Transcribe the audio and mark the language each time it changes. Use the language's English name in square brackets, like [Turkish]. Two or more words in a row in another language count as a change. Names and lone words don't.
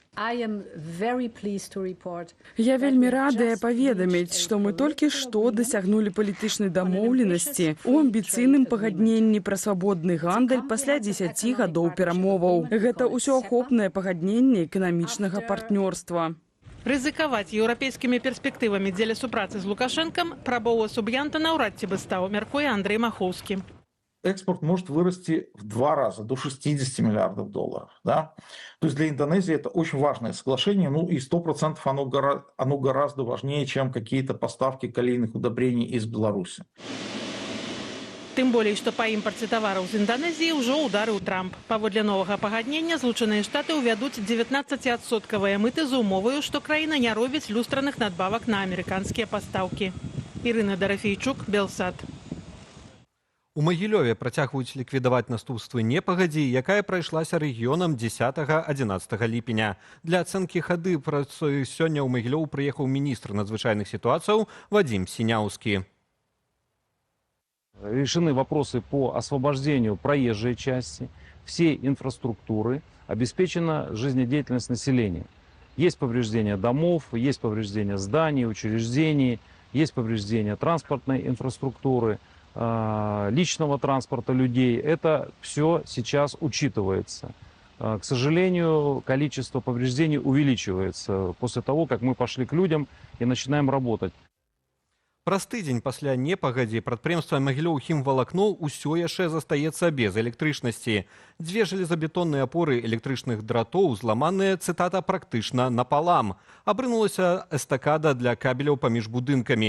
[Belarusian] Я вельмі радая паведаміць, што мы толькі што дасягнулі палітычнай дамоўленасці у амбіцыйным пагадненні пра свабодны гандаль пасля 10 гадоў перамоваў. Гэта ўсеахопнае пагадненне эканамічнага партнёрства. Рызыкаваць еўрапейскімі перспектывамі дзеля супрацы з Лукашэнкам Прабоў Суб'янта наўрад ці бы стаў, мяркуе Андрэй Махоўскі. [Russian] Экспорт может вырасти в 2 раза, до $60 миллиардов. Да? То есть для Индонезии это очень важное соглашение, и 100% оно гораздо важнее, чем какие-то поставки калийных удобрений из Беларуси. [Belarusian] Тым болей, што па імпарце тавараў з Інданезіі ўжо ударыў Трамп. Паводле новага пагаднення Злучаныя Штаты ўвядуць 19% мыты з умоваю, што краіна не робіць люстраных надбавак на амерыканскія пастаўкі. Ірына Дорофейчук, Белсат. У Магілёве працягваюць ліквідаваць наступствы непагадзі, якая прайшлася рэгіёнам 10-11 ліпеня. Для ацэнкі хады працуе сёння ў Магілёў прыехаў міністр надзвычайных сітуацыяў Вадзім Сіняўскі. [Russian] Решены вопросы по освобождению проезжей части, всей инфраструктуры, обеспечена жизнедеятельность населения. Есть повреждения домов, есть повреждения зданий, учреждений, есть повреждения транспортной инфраструктуры, личного транспорта людей. Это все сейчас учитывается. К сожалению, количество повреждений увеличивается после того, как мы пошли к людям и начинаем работать. [Belarusian] Праз тыдзень пасля непагадзі прадпрыемства Магілёў хімвалакно ўсё яшчэ застаецца без электрычнасці. 2 жалезабетонныя апоры электрычных дратоў зламаныя, цытата, практычна напалам. Абрынулася эстакада для кабеляў паміж будынкамі.